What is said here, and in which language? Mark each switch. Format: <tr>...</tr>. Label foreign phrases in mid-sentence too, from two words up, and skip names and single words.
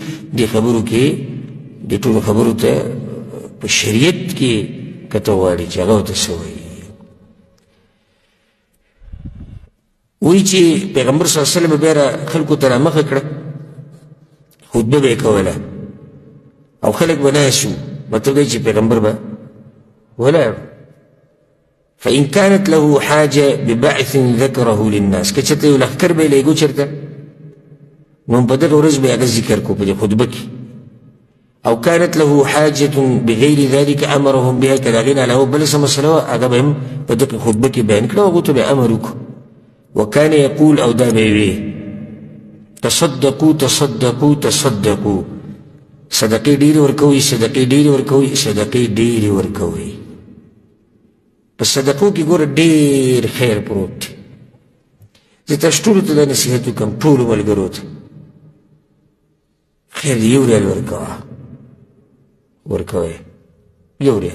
<ps>دې خبرو کې دې ټولو خبرو ته په شریعت کې که ته غواړې چې هغه ورته څه وایي. وایي چې پیغمبر</ps> <ar>صلی الله علیه وسلم</ar> <ps>بیا خلکو ته رامخه کړه، خطبه به یې کوله او خلک به ناست وو. مطلب دی چې پیغمبر به ولاړ.</ps> <ar>فإن كانت له حاجة ببعث ذكره للناس،</ar> <ps>که چېرته یو لښکر به یې لېږو چېرته، نو په دغه ورځ به یې هغه ذکر کو په دې خطبه کې.</ps> <ar>او كانت له حاجة بغير ذلك أمرهم بها،</ar> <ps>که د هغې نه علاوه بله څه مسله وه هغه به هم په دغه خطبه کې بیان کړه، هغو ته به یې امر وکړو.</ps> <ar>وكان يقول</ar> <ps>او دا بيوي</ps> <ar>تصدقوا تصدقوا تصدقوا،</ar> <ps>صدقې ډېرې ورکوئ، صدقې ډېرې ورکوئ، صدقې ډېرې ورکوئ. په صدقو کې ګوره ډېر خیر پروت دی. زه تاسو ټولو ته دا نصیحت وکړم، ټولو ملګرو ته، خیر دی یو ریال ورکوئ، یو ریال.</ps>